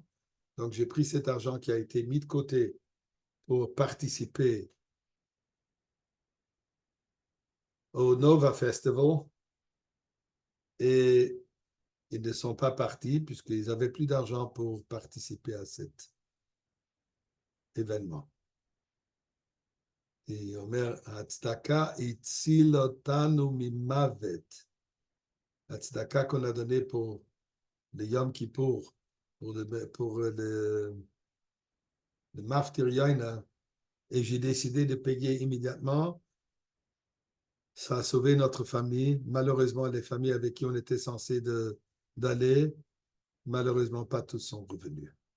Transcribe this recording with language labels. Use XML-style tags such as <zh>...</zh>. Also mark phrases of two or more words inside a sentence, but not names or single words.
<fr>Donc j'ai pris cet argent qui a été mis de côté pour participer au Nova Festival et ils ne sont pas partis puisqu'ils n'avaient plus d'argent pour participer à cet événement.</fr> <he>ואומר הצדקה תציל אותנו ממוות.</he> <fr>La tzedaka qu'on a donné pour le Yom Kippour, pour le</fr> <he>מפטיר יונה,</he> <fr>et j'ai décidé de payer immédiatement. Ça a sauvé notre famille. Malheureusement, les familles avec qui on était censé d'aller, malheureusement, pas tous sont revenus.</fr>